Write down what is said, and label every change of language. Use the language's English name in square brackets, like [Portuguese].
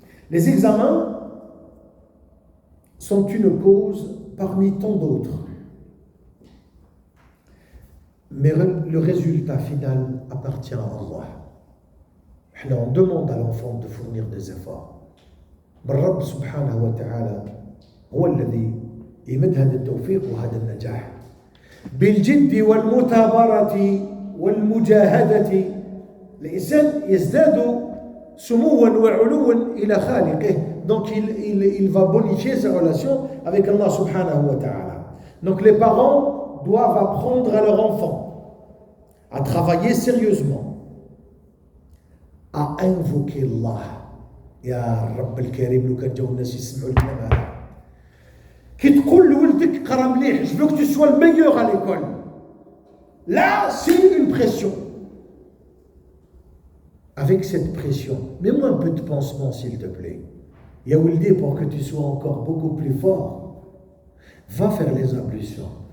[French] Les examens sont une cause parmi tant d'autres. Mais le résultat final appartient à Allah. On demande à l'enfant de fournir des efforts. [Arabic] Mais Rabb subhanahu wa ta'ala هو الذي يمد هذا التوفيق وهذا النجاح بالجد والمثابرة والمجاهدة الإنسان يزداد سموا وعلوا إلى خالقه. [French] Donc il va bonifier sa relation avec Allah subhanahu wa ta'ala. Donc les parents doivent apprendre à leur enfant à travailler sérieusement, à invoquer Allah. [Arabic] يا رب الكريم لو كان جاو الناس يسمعوا الكلام هذا. [French] Qui te coule l'ouldek karamlih, je veux que tu sois le meilleur à l'école. Là, c'est une pression. Avec cette pression, mets-moi un peu de pansement, s'il te plaît. [Arabic] Ya Ouldi, [French] pour que tu sois encore beaucoup plus fort, va faire les ablutions.